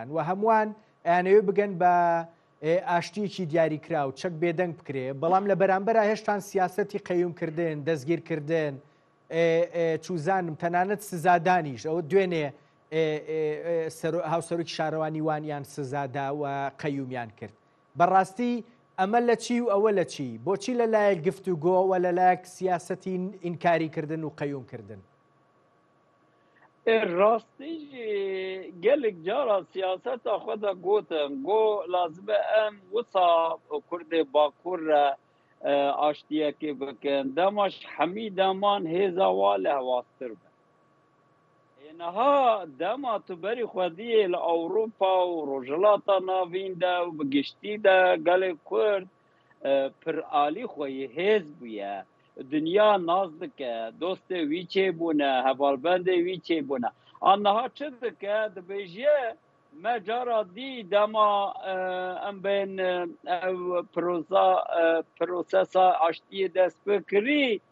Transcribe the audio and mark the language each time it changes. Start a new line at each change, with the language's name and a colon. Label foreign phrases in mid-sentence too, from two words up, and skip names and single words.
Central Kurdish: و هەمووان ئەیانەوێ بگەن بە ئاشتیەکی دیاریکرا و چەک بێدەنگ بکرێ بەڵام لە بەرامبەرە هێشتان سیاسەتی قەیومکردن دەستگیرکردن چوزانم تەنانەت سزادانیش ئەوە دوێنێ هاوسەرۆکی شارەوانی وانیان سزادا و قەیومیان کرد بەڕاستی ئەمە لە چی و ئەوە لە چی بۆچی لەلایەک گفتوگۆ و لەلایەک سیاسەتی ئینکاریکردن و قەیومکردن
Kurdish: ڕاستیش gelek cara siyaseta xwe de gotin got lazim e em wisa Kurdê Bakur re aştiyekê bikin demaş hemî deman hêza wa lehwastir be niha dema tu berî xwediyê li Ewropa û rojhilata navîn de û bi giştî de gelê Kurd pir alî xweyê hêz bûye dünya naz dike dostê wî çêbûne hevalbendê wî çêbûne anniha çi dike dibêje me cara dî dema em bên ev prosesa aştiyê dest pê kirî